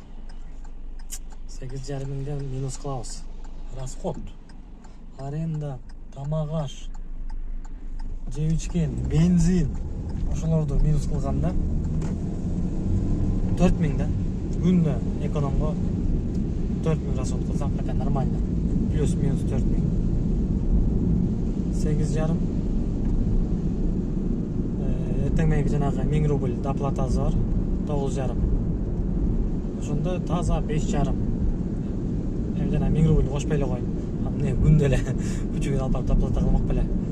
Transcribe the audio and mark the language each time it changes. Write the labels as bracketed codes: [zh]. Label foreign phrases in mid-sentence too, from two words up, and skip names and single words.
[ky] 8,5 миңден минус кылабыз. Расход, аренда, тамак аш, жеп ичкен, бензин, ошолорду минус кылганда 4 миң да. Күндө экономго 4 миң расход кылсак [ru] это нормально. [ky] Плюс-минус 4 миң. 8,5. Эртең мененки жанагы 1000 рубль доплатасы бар. 9,5. Ошондо таза 5,5. Эми жана 1000 рубль кошпой эле коюн. Эмне күндө эле күчүгүн алып доплата кылмак беле.